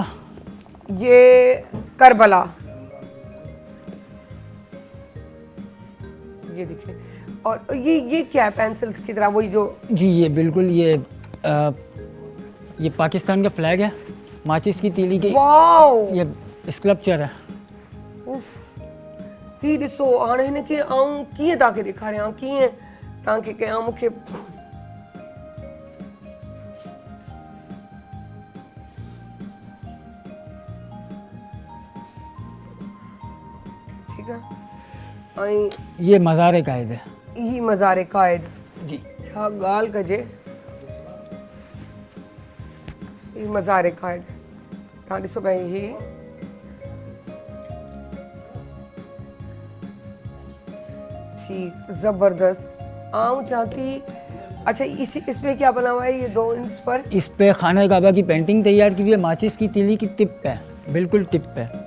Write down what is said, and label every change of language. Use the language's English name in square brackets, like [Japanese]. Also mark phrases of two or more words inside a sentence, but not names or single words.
[Urdu] یہ کربلا، یہ دیکھیے. اور یہ کیا ہے، پنسلز کی طرح وہی جو. جی یہ بالکل، یہ پاکستان کا فلیگ ہے، ماچس کی تیلی کی. वाओ, یہ سکلپچر ہے. [Sindhi] उफ, ही ॾिसो हाणे हिनखे आऊं कीअं तव्हांखे ॾेखारियां, कीअं तव्हांखे कयां। मूंखे [Urdu] ٹھیک ہے. [Sindhi] ऐं [Urdu] یہ مزار قائد ہے. [Sindhi] ही मज़ार कायद। जी, छा ॻाल्हि कजे, ही मज़ार कायद। तव्हां ॾिसो भाई, ही ठीक, ज़बरदस्त। आऊं चाहती, [Urdu] اچھا اس میں کیا بنا ہوا ہے، یہ دو انچ پر اس پہ خانہ کعبہ کی پینٹنگ تیار کی ہوئی ہے، ماچس کی تیلی کی ٹپ پہ، بالکل ٹپ پہ.